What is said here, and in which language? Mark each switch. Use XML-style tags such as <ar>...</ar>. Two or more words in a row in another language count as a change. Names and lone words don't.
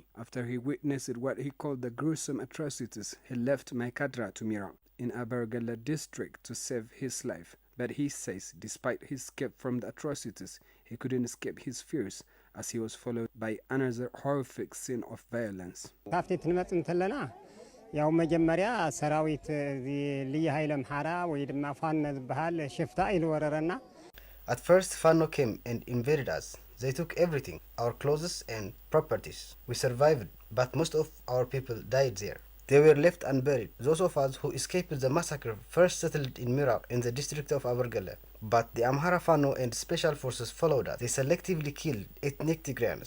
<en>After he witnessed what he called the gruesome atrocities, he left Maikadra to Miran in Abargala district to save his life. But he says despite his escape from the atrocities, he couldn't escape his fears as he was followed by another horrific scene of violence.</en> <ti>ያው መጀመሪያ ሰራዊት ልዩ ኃይለ አምሃራ ወይ ድማ ፋኖ ዝበሃል ሽፍታ ኢልወረረና</ti> <en>At first, Fano came and invaded us. They took everything, our clothes and properties. We survived, but most of our people died there. They were left unburied. Those of us who escaped the massacre first settled in Mirak in the district of Abargala. But the Amhara Fano and special forces followed us. They selectively killed ethnic Tigrayans.</en>